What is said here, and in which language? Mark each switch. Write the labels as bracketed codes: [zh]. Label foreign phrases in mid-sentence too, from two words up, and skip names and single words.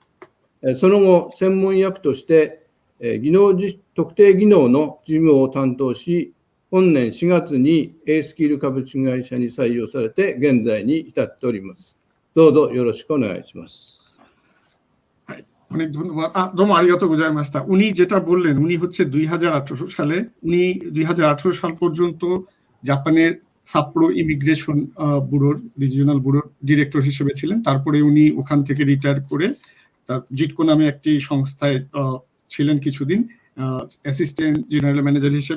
[ja] その後、専門役として特定技能の事務を担当し、本年4月に A スキル株式会社に採用されて、現在に至っております。どうぞよろしくお願いします。はい、 [bn] অনেক ধন্যবাদ। [ja] どうもありがとうございました. [bn] উনি যেটা বললেন, উনি হচ্ছে 2018 সালে, উনি 2018 সাল পর্যন্ত জাপানের সাপ্পোরো [en] immigration bureau's regional bureau's director [bn] হিসেবে ছিলেন। তারপরে উনি ওখান থেকে রিটায়ার করে তার জিটকো নামে একটি সংস্থায় ছিলেন কিছুদিন [en] assistant general manager [bn] হিসেবে।